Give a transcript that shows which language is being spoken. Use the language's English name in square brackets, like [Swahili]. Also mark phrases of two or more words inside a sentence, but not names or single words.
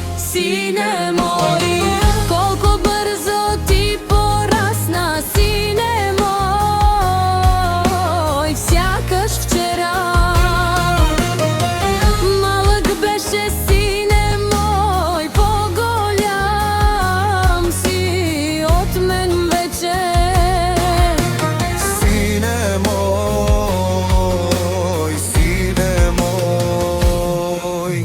[Macedonian] сине мој, колико брзо ти порасна, сине мој, [Bulgarian] sякаш вчера. Малък беше, сине мой, по-голям си от мен вече. Сине мой, сине мой,